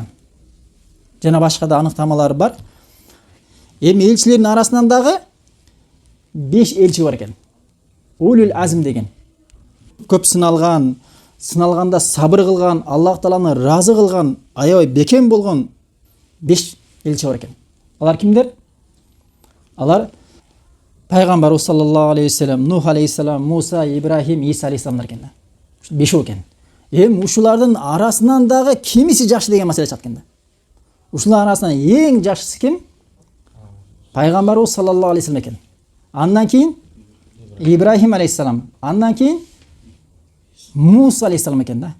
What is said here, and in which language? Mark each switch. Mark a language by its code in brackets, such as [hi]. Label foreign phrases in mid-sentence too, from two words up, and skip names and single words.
[ky] Жана башка да аныктамалары бар. Эми элчилердин арасынан дагы 5 элчи бар экен. Улул азм деген. Көп сыналган, сыналганда сабыр кылган, Аллах Тааланы разы кылган, аябай бекем болгон 5 элчи бар экен. Алар кимдер? Алар пайгамбарыбыз [ar] صلى الله عليه وسلم, [ky] Нух алейхиссалам, Муса, Ибрахим, Иса алейхиссаламдар экен да. 5 экен. Эми ушулардын арасынан дагы кимиси жакшы деген маселе чыккан да. Ушулар арасынан эң жашысы ким? Пайгамбарыбыз [ar] صلى الله عليه وسلم [ky] экен. Андан кийин Ибрахим алейхиссалам, андан кийин Муса алейхиссалам экен да.